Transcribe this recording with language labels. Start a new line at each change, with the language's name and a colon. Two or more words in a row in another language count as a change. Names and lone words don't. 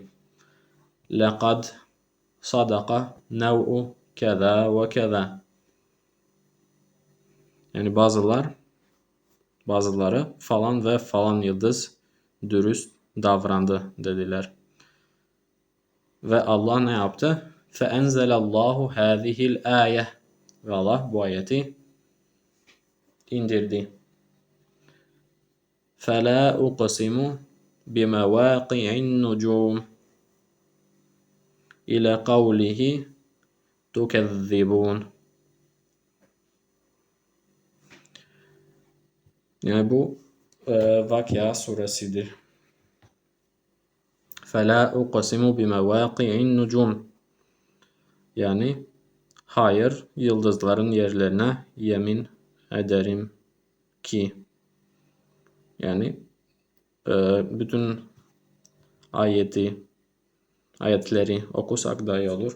Arabic: لقد صدق نوء كذا وكذا.
Turkish: Yani bazıları falan ve falan yıldız dürüst davrandı dediler. Ve Allah ne yaptı?
Arabic: فَاَنْزَلَ اللّٰهُ هَذِهِ الْآيَةِ
Turkish: ve Allah bu ayeti indirdi.
Arabic: فَلَا اُقْسِمُ بِمَوَاقِعِ النُّجُومِ إلى قوله تكذبون.
Turkish: Yani bu Vakıa suresidir.
Arabic: فَلَا اُقْسِمُ بِمَوَاقِعِ النُّجُومِ
Turkish: yani hayır yıldızların yerlerine yemin ederim ki yani bütün ayetleri okusak daha iyi olur.